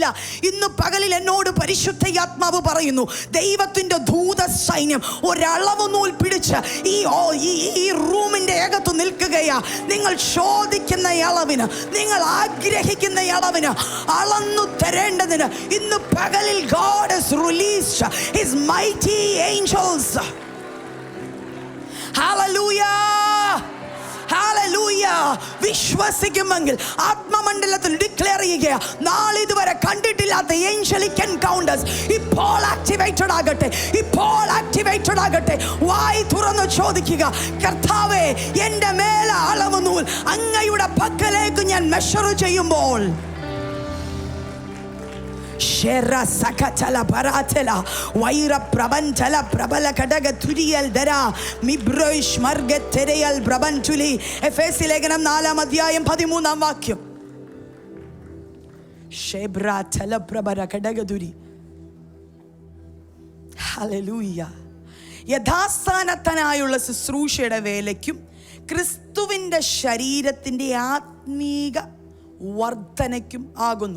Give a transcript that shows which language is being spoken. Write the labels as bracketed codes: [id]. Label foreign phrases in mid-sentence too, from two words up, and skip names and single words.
[ml] ഇന്ന് പകലിൽ എന്നോട് പരിശുദ്ധാത്മാവ് പറയുന്നു, ദൈവത്തിൻ്റെ ദൂത സൈന്യം ഒരളവ് നൂൽ പിടിച്ച് ഈ റൂമിൻ്റെ അകത്ത് നിൽക്കുകയാ. നിങ്ങൾ ചോദിക്കുന്ന അളവിന്, നിങ്ങൾ ആഗ്രഹിക്കുന്ന അളവിന് അളന്നു തരേണ്ടതിന് ഇന്ന് പകലിൽ [en] God has released his mighty angels. Hallelujah. Hallelujah. [ml] വിശ്വസിക്കുമെങ്കിൽ ആത്മമണ്ഡലത്തിൽ ഡിക്ലെയർ ചെയ്യുക, നാളെ ഇതുവരെ കണ്ടിട്ടില്ലാത്ത [en] angelic encounters [ml] ഇപ്പോൾ ആക്ടിവേറ്റഡ് ആകട്ടെ, ഇപ്പോൾ ആക്ടിവേറ്റഡ് ആകട്ടെ. വായി തുറന്ന് ചോദിക്കുക, കർത്താവേ, എൻ്റെ മേലെ അളവ് നൂൽ അങ്ങയുടെ പക്കലേക്ക് ഞാൻ മെഷർ ചെയ്യുമ്പോൾ Shera sakatala paratela waira prabantala prabala kadaga turiyal dara mibroish marget tereyal prabantuli. എഫേസ്യ ലേഖനം 4-ാം അധ്യായം 13-ാം വാക്യം. ഷെബ്ര തല പ്രബര കടകദുരി. ഹല്ലേലൂയ. യഥാസ്ഥാനത്തനായുള്ള ശുശ്രൂഷയുടെ വേലയ്ക്കും ക്രിസ്തുവിൻ്റെ ശരീരത്തിൻ്റെ ആത്മീക വർധനയ്ക്കും ആകുന്നു.